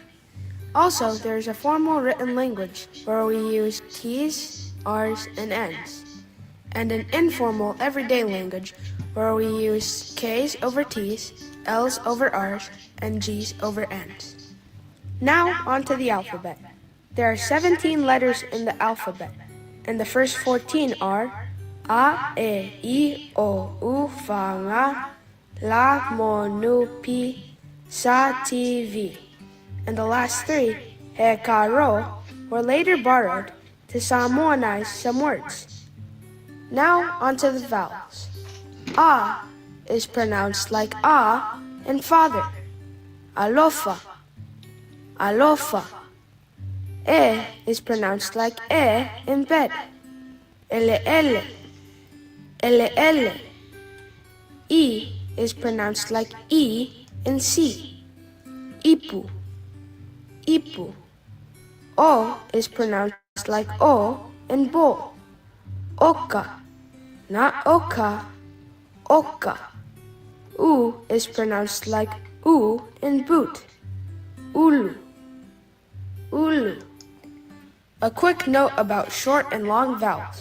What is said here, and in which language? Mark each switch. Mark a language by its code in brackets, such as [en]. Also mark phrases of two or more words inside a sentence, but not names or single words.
[en] Also, there is a formal written language where we use T's, R's, and N's, and an informal everyday language where we use K's over T's, L's over R's, and G's over N's. Now, onto the alphabet. There are 17 letters in the alphabet, and the first 14 are A, E, I, O, U, Fa, Nga, La, Mo, Nu, Pi, Sa, Ti, Vi. And the last 3, He, Ka, Ro, were later borrowed to Samoanize some words. Now, onto the vowels. A is pronounced like A in father. [sm] Alofa, alofa. [en] E is pronounced like in bed. [sm] Ele ele, ele ele. [en] E is pronounced like in sea. [sm] Ipu, ipu. [en] O is pronounced like in bowl. [sm] Oka, not oka, oka. [en] U is pronounced like in boot. [sm] Ulu, ulu. [en] A quick note about short and long vowels.